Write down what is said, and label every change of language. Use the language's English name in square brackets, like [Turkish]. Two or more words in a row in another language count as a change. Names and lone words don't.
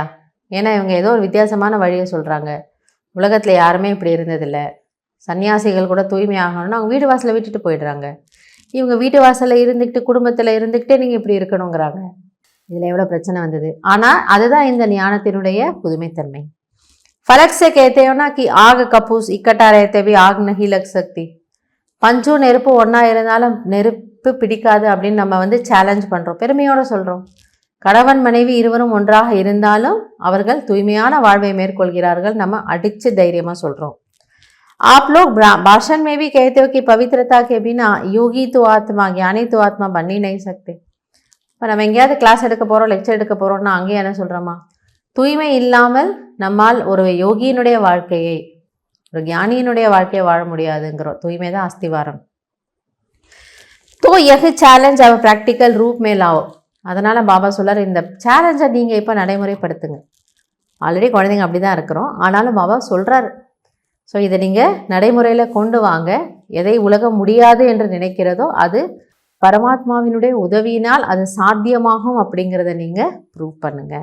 [Tamil] ஏன்னா இவங்க ஏதோ ஒரு வித்தியாசமான வழியை சொல்கிறாங்க. உலகத்தில் யாருமே இப்படி இருந்ததில்லை. சன்னியாசிகள் கூட தூய்மை ஆகணும்னா அவங்க வீடு வாசலை விட்டுட்டு போயிடுறாங்க. இவங்க வீட்டு வாசலில் இருந்துக்கிட்டு குடும்பத்தில் இருந்துக்கிட்டே நீங்கள் இப்படி இருக்கணுங்கிறாங்க. இதில் எவ்வளோ பிரச்சனை வந்தது. ஆனால் அதுதான் இந்த ஞானத்தினுடைய புதுமைத்தன்மை. [Hindi] फलक से कहते हो ना कि आग कपूस इकट्ठा रहते भी आग नहीं लग सकती. [Tamil] பஞ்சும் நெருப்பு ஒன்றா இருந்தாலும் நெருப்பு பிடிக்காது அப்படின்னு நம்ம சேலஞ்ச் பண்ணுறோம், பெருமையோடு சொல்கிறோம். கணவன் மனைவி இருவரும் ஒன்றாக இருந்தாலும் அவர்கள் தூய்மையான வாழ்வை மேற்கொள்கிறார்கள், நம்ம அடித்து தைரியமாக சொல்கிறோம். [Hindi] आप लोग भाषण में भी कहते हो कि पवित्रता के बिना योगी तो आत्मा ज्ञानी तो आत्मा बन ही नहीं सकते. [Tamil] இப்போ நம்ம எங்கேயாவது கிளாஸ் எடுக்க போகிறோம், லெக்சர் எடுக்க போகிறோம்னா அங்கேயே என்ன சொல்கிறோமா, தூய்மை இல்லாமல் நம்மால் ஒரு யோகியினுடைய வாழ்க்கையை, ஒரு ஞானியினுடைய வாழ்க்கையை வாழ முடியாதுங்கிறோம். தூய்மை தான் அஸ்திவாரம். [Hindi] तो यह चैलेंज अब प्रैक्टिकल रूप में लाओ. [Tamil] அதனால் பாபா சொல்கிறார், இந்த சேலஞ்சை நீங்கள் இப்போ நடைமுறைப்படுத்துங்க. ஆல்ரெடி குழந்தைங்க அப்படி தான் இருக்கிறோம், ஆனாலும் பாபா சொல்கிறார். ஸோ இதை நீங்கள் நடைமுறையில் கொண்டு வாங்க. எதை உலகம் முடியாது என்று நினைக்கிறதோ அது பரமாத்மாவினுடைய உதவியினால் அது சாத்தியமாகும் அப்படிங்கிறத நீங்கள் ப்ரூவ் பண்ணுங்கள்.